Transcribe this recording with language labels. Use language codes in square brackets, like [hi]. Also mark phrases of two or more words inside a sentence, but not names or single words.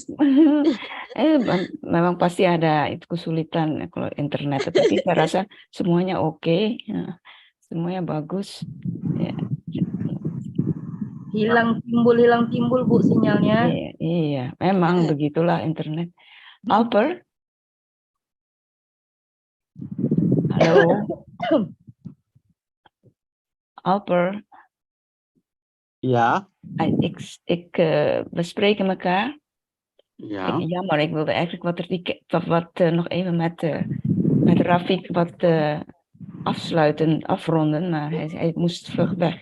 [id] Memang pasti ada itu kesulitan kalau internet, tapi saya rasa semuanya oke, semuanya bagus. Ya. Hilang timbul Bu sinyalnya. Iya, memang begitulah internet. Alper? Hallo? Alper? [nl] Ja, we spreken elkaar. ja. Jammer, ik wilde eigenlijk nog even met Rafiq afronden, maar hij moest vlug weg.